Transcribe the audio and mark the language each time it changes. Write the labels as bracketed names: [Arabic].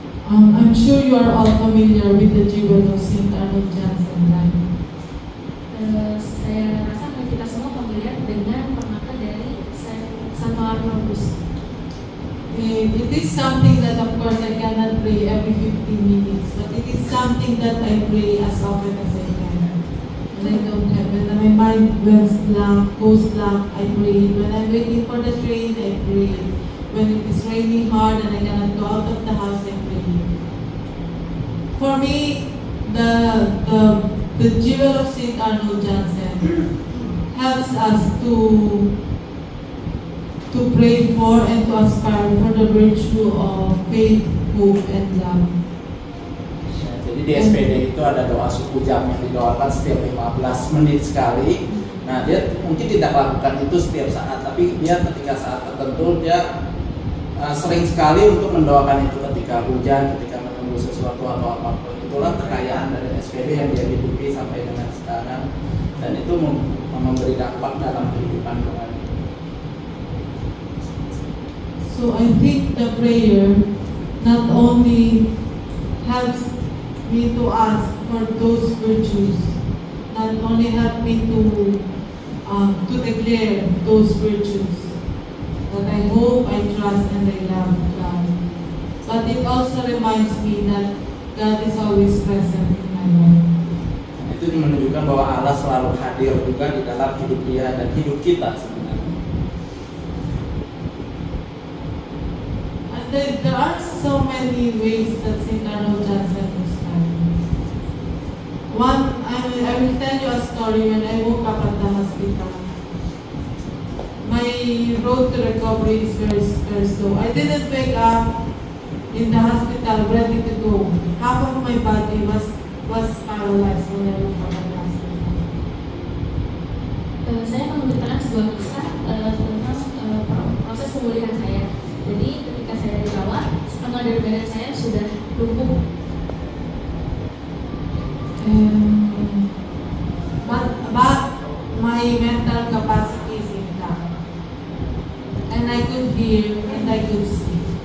[English] I'm sure you are all familiar with the jewel of Saint Arnold Jansen, right? [Indonesian] Saya rasa kita semua familiar dengan permata dari Santo Arnoldus. [English] It is something that of course I cannot pray every 15 minutes, but it is something that I pray as often as I can. When I don't have, when my mind goes blank, I pray. When I'm waiting for the train, I pray. When it is raining hard and I cannot go out of the house, I pray. For me, the jewel of Saint Arnold Jansen helps us to pray for and to aspire for the virtue of faith, hope, and love. [Indonesian] Jadi di SPD itu ada doa suku jam yang didoakan setiap 15 menit sekali. Nah, dia mungkin tidak lakukan itu setiap saat, tapi dia ketika saat tertentu dia sering sekali untuk mendoakan itu ketika hujan, ketika menunggu sesuatu atau apapun. Itulah kekayaan dari SPD yang dia hidupi sampai dengan sekarang, dan itu memberi dampak dalam kehidupan rohani. [English] So I think the prayer not only helps me to ask for those virtues, not only help me to declare those virtues that I hope, I trust, and I love God, but it also reminds me that God is always present in my life. [Indonesian] Itu menunjukkan bahwa Allah selalu hadir juga di dalam hidup dia dan hidup kita sebenarnya. [English] And there are so many ways that Saint Arnold Jansen inspired me. One, I will tell you a story when I woke up at the hospital. My road to recovery is very, very slow. I didn't wake up in the hospital ready to go. Half of my body was paralyzed when I woke up at the hospital. [Indonesian] Saya akan menceritakan sebuah kisah tentang proses pemulihan saya. Jadi ketika saya dirawat, setengah dari badan saya sudah lumpuh. [English] But my mental capacity is intact, and I could hear and I could see.